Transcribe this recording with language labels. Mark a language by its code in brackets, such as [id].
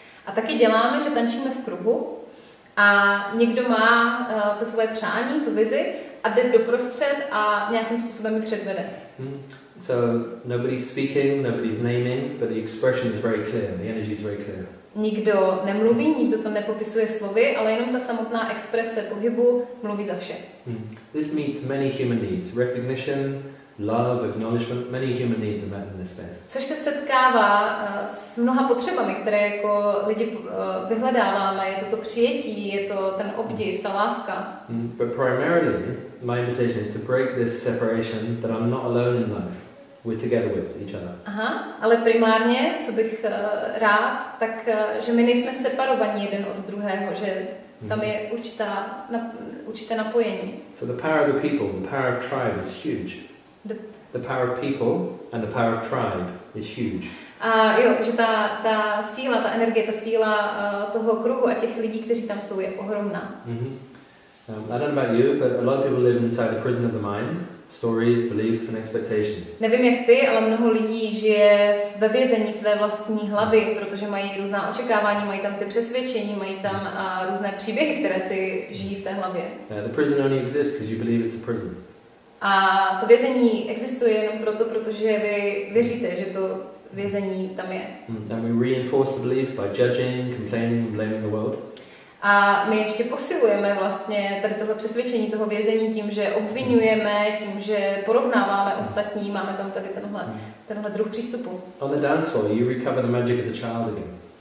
[cs] A taky děláme, že tančíme v kruhu a někdo má to svoje přání, tu vizi a jde doprostřed a nějakým způsobem ji předvede. [en] So nobody's speaking, nobody's naming, but the expression is very clear, the energy is very clear. [cs] Nikdo nemluví, nikdo to nepopisuje slovy, ale jenom ta samotná exprese pohybu mluví za vše. [en] This meets many human needs. Recognition, love, acknowledgement, many human needs are met in this space. [cs] Což se setkává s mnoha potřebami, které jako lidi vyhledáváme. Je to přijetí, je to ten obdiv, ta láska. [en] But primarily, my invitation is to break this separation that I'm not alone in life. We're together with each other. [cs] Aha, ale primárně, co bych rád, tak že my nejsme separovaní jeden od druhého, že tam je určité napojení. [en] So the power of the people, the power of tribe is huge. The power of people and the power of tribe is huge. [cs] A jo, že ta síla, ta energie, ta síla toho kruhu a těch lidí, kteří tam jsou, je ohromná. [en] I don't know about you, but a lot of people live inside the prison of the mind. Stories, belief and expectations. [cs] Nevím jak ty, ale mnoho lidí žije ve vězení své vlastní hlavy, protože mají různá očekávání, mají tam ty přesvědčení, mají tam různé příběhy, které si žijí v té hlavě. [en] The prison only exists because you believe it's a prison. [cs] A to vězení existuje jenom proto, protože vy věříte, že to vězení tam je. [en] And we reinforce the belief by judging, complaining and blaming the world. [cs] A my ještě posilujeme vlastně tady tohle přesvědčení toho vězení tím, že obvinujeme, tím, že porovnáváme ostatní, máme tam tady tenhle druh přístupu. [en] On the dance floor, you recover the magic of the child again.